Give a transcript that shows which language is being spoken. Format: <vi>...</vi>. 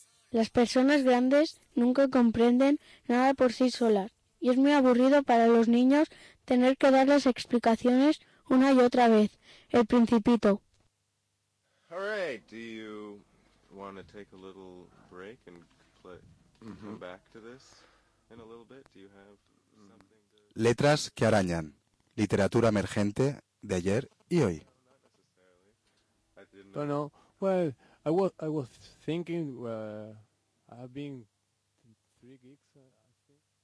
<es>Las personas grandes nunca comprenden nada por sí solas y es muy aburrido para los niños tener que dar las explicaciones una y otra vez. El Principito.</es> <en>All right, do you want to take a little break and come back to this in a little bit? Do you have something to...</en> <es>Letras que arañan. Literatura emergente de ayer y hoy.</es> <en>No, well, I was thinking I've been three gigs, I think.</en>